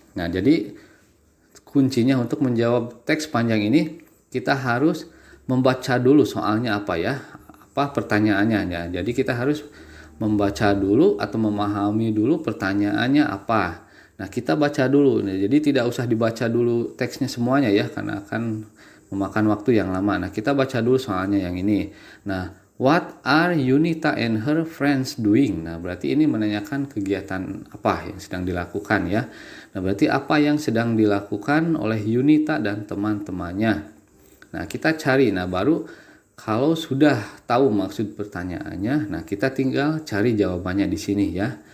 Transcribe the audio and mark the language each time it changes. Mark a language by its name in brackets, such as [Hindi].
[Indonesian] Nah, jadi kuncinya untuk menjawab teks panjang ini, kita harus membaca dulu soalnya apa ya, apa pertanyaannya ya. Jadi kita harus membaca dulu atau memahami dulu pertanyaannya apa. Nah, kita baca dulu. Nah, jadi tidak usah dibaca dulu teksnya semuanya ya, karena akan memakan waktu yang lama. Nah, kita baca dulu soalnya yang ini. [English] Nah, what are Yunita and her friends doing? [Indonesian] Nah, berarti ini menanyakan kegiatan apa yang sedang dilakukan ya. Nah, berarti apa yang sedang dilakukan oleh Yunita dan teman-temannya. Nah, kita cari. Nah, baru kalau sudah tahu maksud pertanyaannya, nah kita tinggal cari jawabannya di sini ya.